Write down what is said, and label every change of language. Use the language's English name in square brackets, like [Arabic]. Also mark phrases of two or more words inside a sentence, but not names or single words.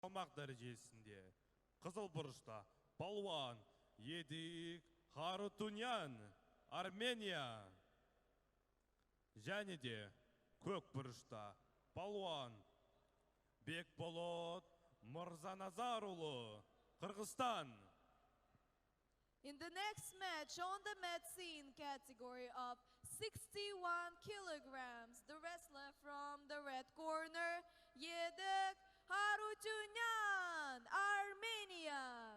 [Kazakh] салмақ дәрежесінде қызыл бұрышта Палуан Едік Харутунян, Армения. Және де көк бұрышта Палуан Бекболот Мырзаназарұлы, Қырғызстан. [English] In the next match, on the medicine category of 61 kilograms, the wrestler from the red corner, Yedek Harutyunyan, Armenia.